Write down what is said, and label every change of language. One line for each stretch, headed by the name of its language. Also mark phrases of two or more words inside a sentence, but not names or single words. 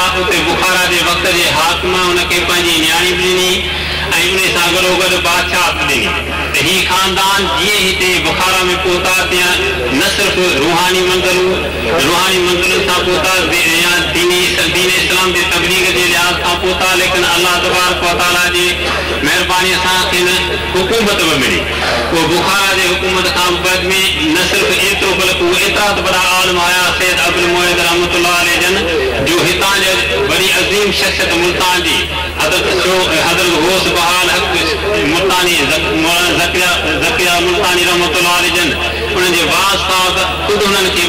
Sindhi: उते बुखारा जे वक़्त जे हाकिम उनखे पंहिंजी न्याणी बि ॾिनी ऐं उन सां गॾोगॾु बादशाह ॾिनी त हीउ ख़ानदान जीअं हिते बुखारा में पहुता तीअं न सिर्फ़ु रूहानी मंज़िलुनि सां पहुता या दीन इस्लाम जे तबलीग जे लिहाज़ खां पहुता लेकिन
Arabic: الله تبارك وتعالى
Sindhi: जी महिरबानीअ सां खेनि हुकूमत बि मिली। उहो बुखारा जे हुकूमत खां बाद में न सिर्फ़ु एतिरो बल्कि उहे एतिरा त वॾा आलिम आया सैयद अबुल मोइद
Arabic: رحمة الله عليه
Sindhi: जन जो हितां जे वॾी अज़ीम शख़्सियत मुल्तान जी हज़रत गौस बहाल हक़ मुल्तानी ज़किया मुल्तानी
Arabic: رحمة الله عليه
Sindhi: जन उन्हनि जे वास साहब ख़ुदि उन्हनि खे